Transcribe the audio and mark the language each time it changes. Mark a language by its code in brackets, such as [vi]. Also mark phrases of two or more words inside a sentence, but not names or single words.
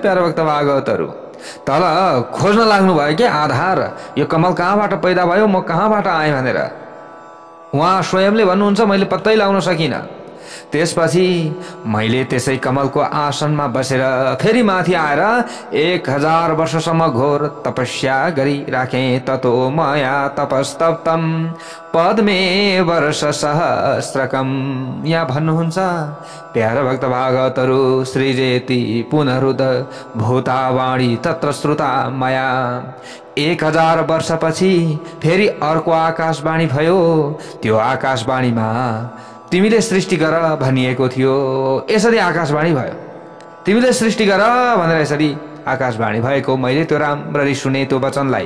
[ne] प्यारो भक्त भागवतहरू तल खोज्न लाग्नु भयो कि आधार, यो कमल कहाँबाट पैदा भयो, म कहाँबाट आएँ भनेर। उहाँ स्वयंले भन्नुहुन्छ, मैले पत्तै लगाउन सकिनँ। त्यसपछि मैले त्यसै कमलको आसनमा बसेर फेरि माथि आएर 1000 वर्षसम्म घोर तपस्या गरिराखेँ। [sa] ततो मया तपस्तप्तं पद्मे वर्ष सहस्रकम। [ne] यहाँ भन्नुहुन्छ प्यारा भक्त भागवतहरू, [sa] सृजेति पुनरुद भूतावाणी तत्र श्रुता मया। [ne] 1000 वर्षपछि फेरि अर्को आकाशवाणी भयो। त्यो आकाशवाणीमा तिमीले सृष्टि गर भनिएको थियो। यसरी आकाशवाणी भयो। तिमीले सृष्टि गर भनेर यसरी आकाशवाणी भएको मैले त्यो राम्ररी सुने त्यो वचनलाई।